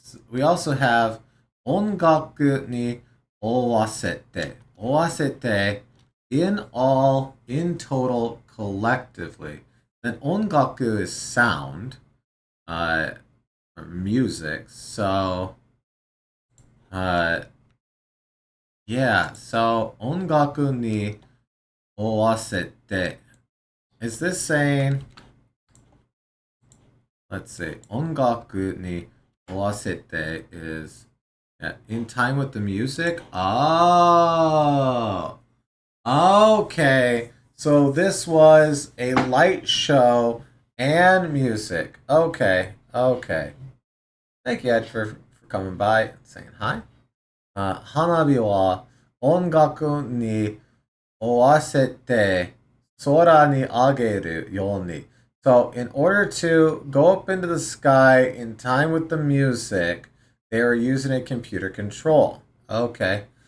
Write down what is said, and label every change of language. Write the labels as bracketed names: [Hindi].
[English] We also have [Japanese] 音楽に合わせて. [English] 合わせて in all, in total, collectively. Then 音楽 is sound, or music. So, yeah. [Japanese] So 音楽に合わせて. [English] Is this saying? Let's see. [Japanese] 音楽に合わせて [English] is in time with the music. Oh. Okay. So this was a light show and music. Okay. Thank you, Ed, for coming by and saying hi. [Japanese] 花火は音楽に合わせて空に上げるように. [English] So, in order to go up into the sky in time with the music, they were using a computer control. Okay.